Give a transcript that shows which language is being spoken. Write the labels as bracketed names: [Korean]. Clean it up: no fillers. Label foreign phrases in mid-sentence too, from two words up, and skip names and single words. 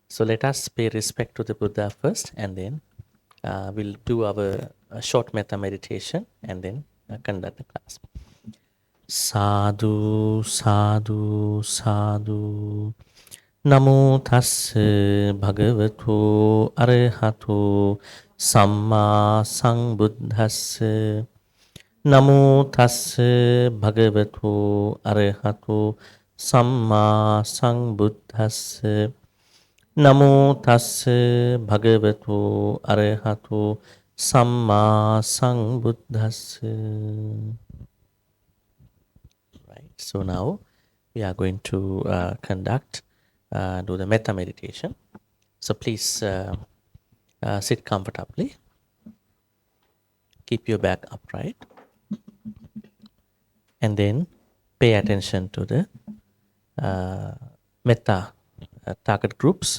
[English] So let us pay respect to the Buddha first, and then we'll do our short metta meditation and then conduct the class. [Pali] Sadhu, sadhu, sadhu. Namo tassa bhagavato arahato samma sambuddhassa. Namo tassa bhagavato arahato samma sambuddhassa. Namo tassa bhagavato arahato samma sambuddhassa. [English] Right. So now we are going to do the metta meditation. So please sit comfortably. Keep your back upright. And then pay attention to the metta target groups.